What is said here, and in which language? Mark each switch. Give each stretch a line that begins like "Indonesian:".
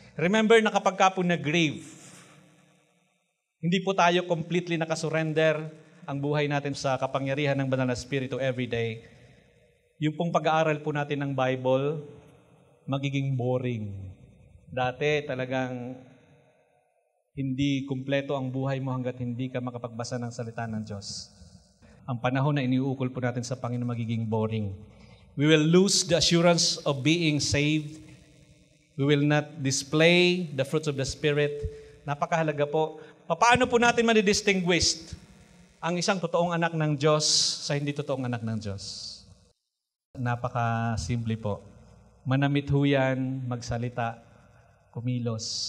Filipino: Remember na kapag ka po nag-grieve, hindi po tayo completely nakasurrender ang buhay natin sa kapangyarihan ng Banal na Espiritu every day. Yung pong pag-aaral po natin ng Bible, magiging boring. Dati talagang hindi kumpleto ang buhay mo hanggat hindi ka makapagbasa ng salita ng Diyos. Ang panahon na iniukol po natin sa Panginoon magiging boring.
English: We will lose the assurance of being saved. We will not display the fruits of the Spirit.
Filipino: Napakahalaga po. Paano po natin madidistinguish ang isang totoong anak ng Diyos sa hindi totoong anak ng Diyos? Napaka-simple po. Manamit ho yan, magsalita, kumilos.